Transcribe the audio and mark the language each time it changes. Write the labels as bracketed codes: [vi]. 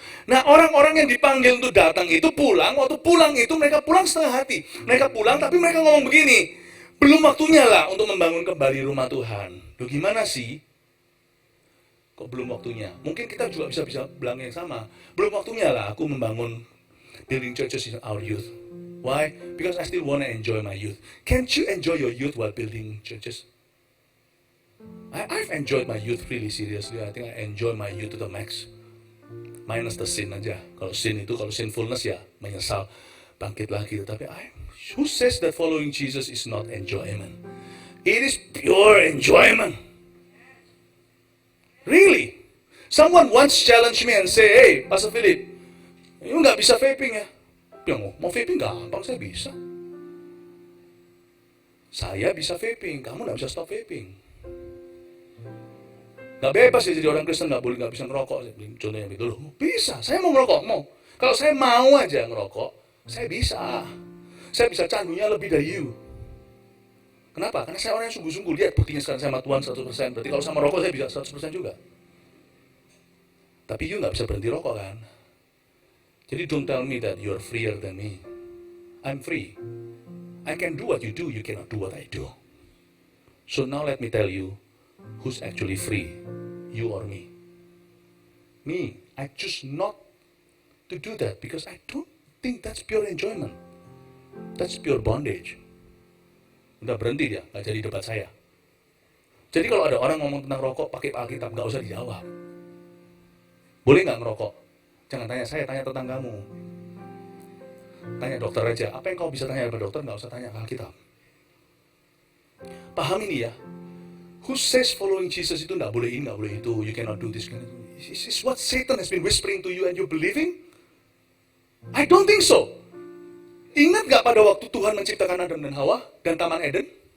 [id] Nah, orang-orang yang dipanggil untuk datang itu pulang. Waktu pulang itu mereka pulang setengah hati. Mereka pulang tapi mereka ngomong begini, belum waktunya lah untuk membangun kembali rumah Tuhan. Loh, gimana sih? Kok belum waktunya? Mungkin kita juga bisa bilang yang sama. Belum waktunya lah aku membangun [en] building churches in our youth. [id] Why? [en] Because I still want to enjoy my youth. Can't you enjoy your youth while building churches? I've enjoyed my youth really seriously. I think I enjoy my youth to the max. Minus the sin aja. [id] Kalau sinfulness ya menyesal, bangkit lagi. [en] Tapi who says that following Jesus is not enjoyment? It is pure enjoyment. Really? Someone once challenged me and say, hey, Pastor Philip, you [id] nggak bisa vaping ya? Bilang, mau vaping gampang, saya bisa. Saya bisa vaping, kamu nggak bisa stop vaping. Nggak bebas ya jadi orang Kristen, nggak bisa ngerokok. Contohnya gitu loh, bisa. Saya mau ngerokok, mau. Kalau saya mau aja ngerokok, saya bisa. Saya bisa candunya lebih dari you. Kenapa? Karena saya orang yang sungguh-sungguh. Lihat buktinya sekarang saya sama Tuhan 100%. Berarti kalau sama rokok saya bisa 100% juga. Tapi you nggak bisa berhenti rokok kan? [en] Jadi don't tell me that you're freer than me. I'm free. I can do what you do, you cannot do what I do. So now let me tell you, who's actually free, you or me? Me, I choose not to do that because I don't think that's pure enjoyment. That's pure bondage. [id] Udah berhenti dia, gak jadi debat saya. Jadi kalau ada orang ngomong tentang rokok pakai Alkitab, gak usah dijawab. Boleh gak ngerokok? Jangan tanya saya, tanya tetanggamu. Tanya dokter aja, apa yang kau bisa tanya kepada dokter, gak usah tanya Alkitab. Paham ini ya? [en] Who says following Jesus [id] itu nggak boleh ini, nggak boleh itu, [en] you cannot do this. This is what Satan has been whispering to you and you believing? I don't think so. [id] Ingat nggak pada waktu Tuhan menciptakan Adam dan Hawa dan Taman Eden?